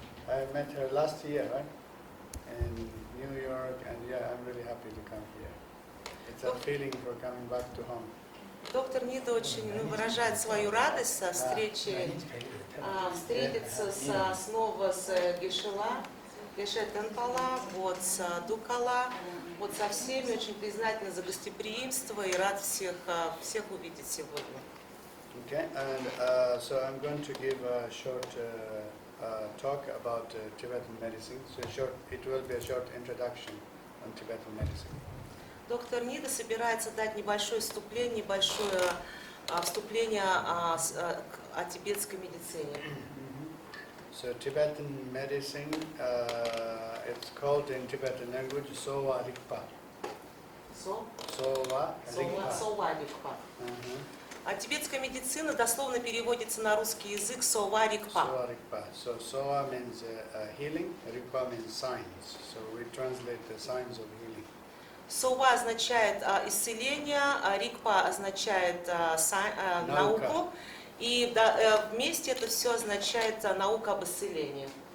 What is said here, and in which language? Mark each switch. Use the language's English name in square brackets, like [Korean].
[English] I met her last year, right? In New York, and yeah, I'm really happy to come here. It's a feeling for coming back to home. [Russian] Доктор Нида очень выражает свою радость со встречи, встретиться снова с Geshe Temple, вот, с Дукала, вот со всеми, очень признательна за гостеприимство и рад всех увидеть сегодня. [English] Okay, and so I'm going to give a short talk about Tibetan medicine. So it will be a short introduction on Tibetan medicine. [Russian] Доктор Нида собирается дать небольшое вступление о тибетской медицине. [English] So Tibetan medicine, it's called in Tibetan language Sowa Rigpa. [Tibetan] Sowa Rigpa. [Russian] А тибетская медицина дословно переводится на русский язык Sowa Rigpa. [Tibetan] Sowa Rigpa. [English] So Sowa means healing, Rigpa means signs. So we translate the signs of healing. [Russian] Sowa означает исцеление, Rigpa означает науку. И вместе это все означает наука об исцелении.